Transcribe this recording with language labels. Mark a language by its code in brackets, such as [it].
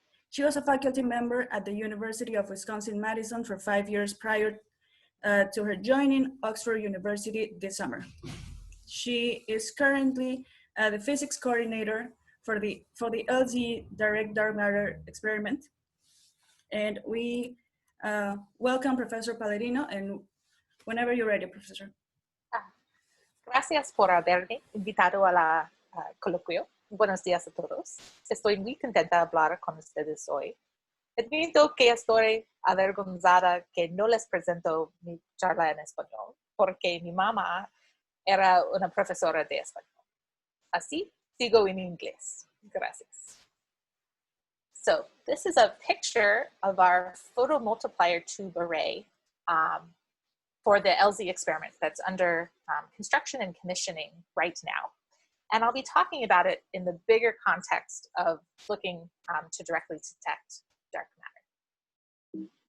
[en] She was a faculty member at the University of Wisconsin-Madison for 5 years prior to her joining Oxford University this summer. She is currently the physics coordinator for the LZ Direct Dark Matter experiment. And we welcome Professor Palladino, and whenever you're ready, Professor. [es] Gracias por haberme invitado a la Coloquio. Buenos días a todos. Estoy muy contenta de hablar con ustedes hoy. Admito que estoy avergonzada que no les presento mi charla en español, porque mi mamá era una profesora de español. Así, sigo en inglés. Gracias. [en] So this is a picture of our photomultiplier tube array for the LZ experiment that's under construction and commissioning right now. And I'll be talking about it in the bigger context of looking to directly detect dark matter.